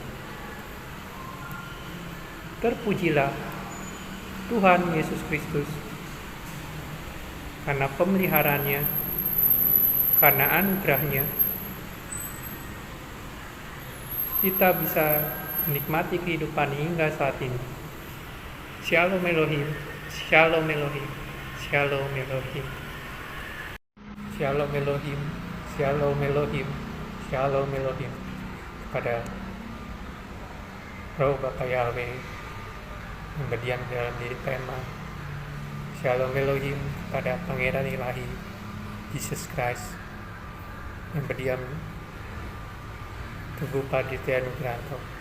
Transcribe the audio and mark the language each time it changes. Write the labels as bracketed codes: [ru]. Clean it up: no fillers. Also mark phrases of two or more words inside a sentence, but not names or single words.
[id] Terpujilah Tuhan Yesus Kristus, karena pemeliharaannya, karena anugerahnya, kita bisa menikmati kehidupan hingga saat ini. [he] שלום אלוהים, שלום אלוהים, שלום אלוהים. שלום אלוהים, שלום אלוהים, שלום אלוהים. [id] Kepada Roh Bapa Yahweh yang berdiam dalam diri tema. [he] שלום אלוהים [id] kepada Pangeran Ilahi Jesus Christ yang berdiam tubuh Paditya Nugrahanto.